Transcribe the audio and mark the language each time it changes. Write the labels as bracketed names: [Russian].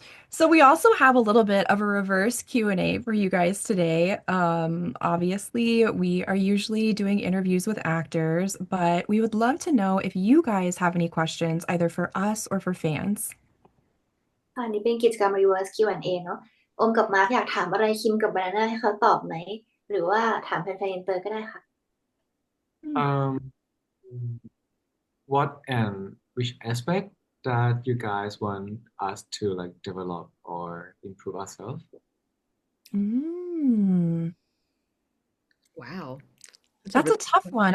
[English] So we also have a little bit of a reverse Q&A for you guys today. Obviously, we are usually doing interviews with actors, but we would love to know if you guys have any questions, either for us or for fans. [Thai] อันนี้เป็นกิจกรรม reverse Q&A เนอะอมกับมาร์คอยากถามอะไรคิมกับบานาน่าให้เขาตอบไหมหรือว่าถามแฟนๆอินเตอร์ก็ได้ค่ะ [English] um, what and which aspect that you guys want us to like develop or improve ourselves? Mm, Wow. that's a tough one.